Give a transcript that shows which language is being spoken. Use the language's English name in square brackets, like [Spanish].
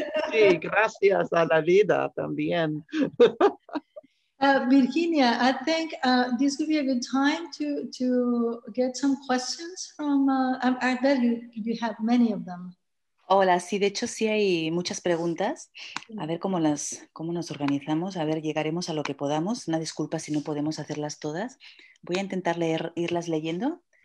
[Spanish] Sí, gracias a la vida también. [English] Virginia, I think this would be a good time to get some questions from, I bet you have many of them. [Spanish] Hola, sí, de hecho sí hay muchas preguntas. A ver cómo nos organizamos. A ver, llegaremos a lo que podamos. Una disculpa si no podemos hacerlas todas. Voy a intentar irlas leyendo.